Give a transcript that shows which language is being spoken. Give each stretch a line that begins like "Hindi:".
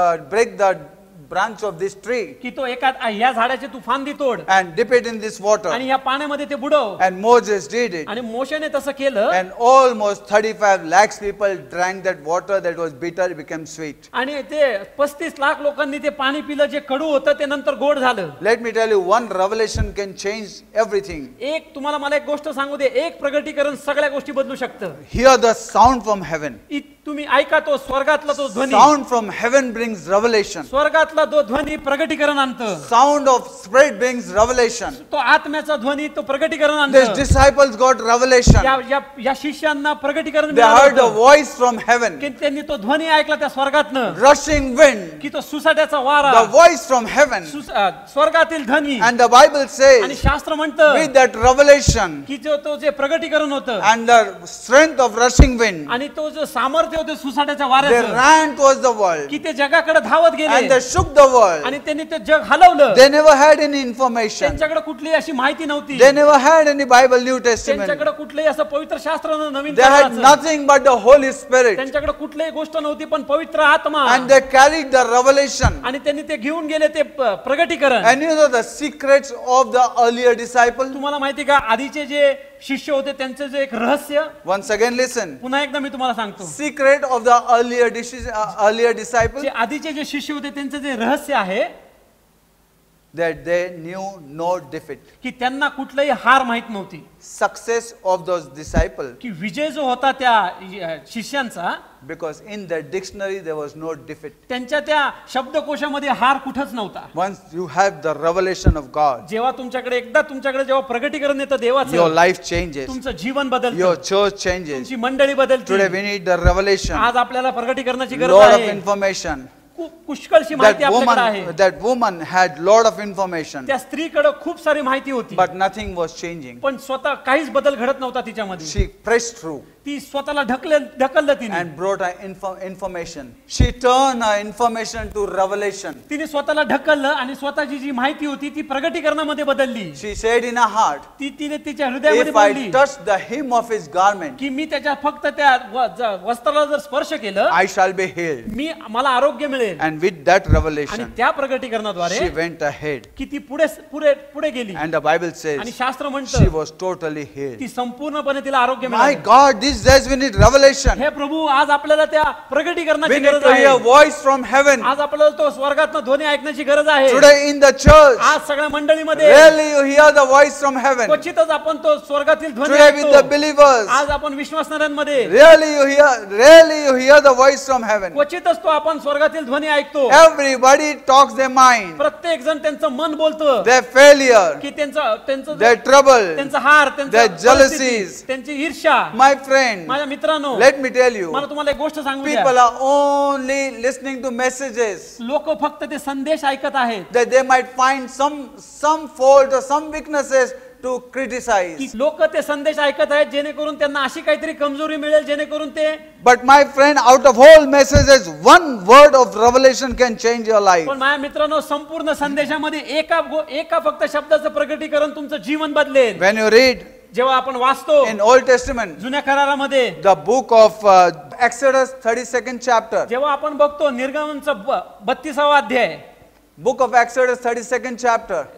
English: break the branch of this tree
Marathi: की तो ह्या झाडाची तू फांदी तोड
English: and dip it in this water.
Marathi: आणि या पाण्यामध्ये ते बुडव.
English: And Moses did it.
Marathi: आणि मोशेने तसं केलं,
English: And almost 35 lakhs people drank that water that was bitter, it became sweet.
Marathi: आणि ते 35 लाख लोकांनी ते पाणी पिलं जे कडू होतं ते नंतर गोड झालं.
English: Let me tell you, one revelation can change everything.
Marathi: तुम्हाला मला एक गोष्ट सांगू दे, एक प्रगटीकरण सगळ्या गोष्टी बदलू शकतं.
English: Hear the sound from heaven.
Marathi: तुम्ही ऐका तो स्वर्गातला तो ध्वनी.
English: Sound from heaven brings revelation.
Marathi: स्वर्गातला तो ध्वनी प्रगटीकरण आणतं.
English: Sound of spirit brings revelation.
Marathi: तो आत्म्याचा ध्वनी तो प्रगटीकरण
English: These
Marathi: आणतं.
English: disciples got revelation.
Marathi: या शिष्यांना प्रगटीकरण
English: They heard a
Marathi: मिळालं
English: voice from heaven.
Marathi: की त्यांनी तो ध्वनी ऐकला त्या स्वर्गातनं,
English: Rushing wind.
Marathi: की तो सुसाट्याचा वारा,
English: The voice from heaven.
Marathi: स्वर्गातील ध्वनी.
English: And the Bible
Marathi: आणि
English: says,
Marathi: शास्त्र म्हणतं
English: with that revelation
Marathi: की तो जे प्रगटीकरण होतं
English: and the strength of rushing wind,
Marathi: आणि तो जो सामर्थ्य होतं सुसाट्याच्या
English: they
Marathi: वाऱ्याचं,
English: ran towards the world
Marathi: की ते जगाकडे धावत
English: and
Marathi: गेले
English: they shook the world.
Marathi: आणि त्यांनी ते जग हलवलं.
English: They never had any information.
Marathi: त्यांच्याकडे कुठलीही अशी माहिती नव्हती,
English: They never had any Bible, New Testament.
Marathi: त्यांच्याकडे कुठलंही असं पवित्र शास्त्र नवीन
English: They had
Marathi: कराराचं.
English: nothing but the Holy Spirit.
Marathi: त्यांच्याकडे कुठलीही गोष्ट नव्हती पण पवित्र आत्मा,
English: And they carried the revelation.
Marathi: आणि त्यांनी ते घेऊन गेले ते प्रगटीकरण.
English: And you know the secrets of the earlier disciples?
Marathi: तुम्हाला माहिती का आधीचे जे शिष्य होते त्यांचं जे एक रहस्य,
English: Once again, listen.
Marathi: पुन्हा एकदा मी तुम्हाला सांगतो,
English: Secret of the earlier disciples,
Marathi: जे आधीचे जे शिष्य होते त्यांचं जे रहस्य आहे
English: that they knew no defeat.
Marathi: की त्यांना कुठलंही हार माहित नव्हती.
English: Success of those disciples,
Marathi: की विजय जो होता त्या शिष्यांचा,
English: because in their dictionary there was no defeat.
Marathi: त्यांच्या त्या शब्दकोशामध्ये हार कुठंच नव्हता.
English: Once you have the revelation of God,
Marathi: जेव्हा तुमच्याकडे जेव्हा प्रगटीकरण येतं
English: your
Marathi: देवाचं,
English: life changes,
Marathi: तुमचं जीवन बदलतं,
English: your church changes.
Marathi: तुमची मंडळी बदलते.
English: Today we need the revelation,
Marathi: आज आपल्याला प्रगटीकरणाची गरज
English: lot of
Marathi: आहे.
English: information.
Marathi: पुष्कळशी माहिती आपल्याकडे आहे.
English: That woman had lot of information,
Marathi: त्या स्त्रीकडे खूप सारी माहिती होती,
English: but nothing was changing.
Marathi: पण स्वतः काहीच बदल घडत नव्हता तिच्यामध्ये.
English: She pressed through
Marathi: ती स्वतःला ढकललं तिने.
English: and brought her information. She turned her information to revelation.
Marathi: तिने स्वतःला ढकललं आणि स्वतःची जी माहिती होती ती प्रगटीकरणामध्ये बदलली.
English: She said in her heart,
Marathi: तिने तिच्या हृदयामध्ये
English: if I
Marathi: बोलली
English: touch the hem of his garment,
Marathi: की मी त्याच्या फक्त त्या वस्त्राला जर स्पर्श केलं
English: I shall be healed.
Marathi: मला आरोग्य मिळेल.
English: And with that
Marathi: आणि
English: revelation,
Marathi: त्या प्रगटीकरणाद्वारे
English: she went ahead.
Marathi: की ती पुढे गेली.
English: And the Bible
Marathi: आणि
English: says
Marathi: शास्त्र
English: she
Marathi: म्हणतं
English: was totally healed.
Marathi: ती संपूर्णपणे तिला आरोग्य
English: My
Marathi: मिळालं.
English: God, these days we need revelation.
Marathi: हे प्रभू, आज आपल्याला त्या प्रगटीकरणाची
English: We need
Marathi: गरज
English: to
Marathi: आहे.
English: hear voice from heaven.
Marathi: आज आपल्याला तो स्वर्गातनं ध्वनी ऐकण्याची गरज आहे.
English: Today in the church,
Marathi: आज सगळ्या मंडळीमध्ये
English: rarely you hear the voice from heaven.
Marathi: क्वचितच आपण तो स्वर्गातील ध्वनी
English: Today with the
Marathi: ऐकतो.
English: believers,
Marathi: आज आपण विश्वासणाऱ्यांमध्ये
English: rarely you hear the voice from heaven.
Marathi: क्वचितच तो आपण स्वर्गातील ध्वनी ऐकतो.
English: Everybody talks their mind,
Marathi: प्रत्येक जण त्यांचं मन बोलतं
English: their failure,
Marathi: की त्यांचं
English: their trouble,
Marathi: त्यांचा हार,
English: their jealousies.
Marathi: त्यांची ईर्ष्या.
English: My friend,
Marathi: माझ्या मित्रांनो,
English: let me tell you,
Marathi: मला तुम्हाला एक गोष्ट सांगू द्या.
English: people are only listening to messages
Marathi: लोक फक्त ते संदेश ऐकत आहेत
English: that they might find some fault or some weaknesses to
Marathi: की
English: criticize.
Marathi: लोक ते संदेश ऐकत आहेत जेणेकरून त्यांना अशी काहीतरी कमजोरी मिळेल जेणेकरून ते.
English: But my friend, out of whole messages, one word of revelation can change your life.
Marathi: पण माझ्या मित्रांनो, संपूर्ण संदेशामध्ये एका फक्त शब्दाचं प्रकटीकरण तुमचं जीवन बदलेल.
English: When you read
Marathi: जेव्हा आपण वाचतो
English: in Old Testament,
Marathi: जुन्या करारामध्ये,
English: the book of Exodus 32nd chapter,
Marathi: जेव्हा आपण बघतो निर्गमनचा 32वा अध्याय,
English: book of Exodus 32nd chapter,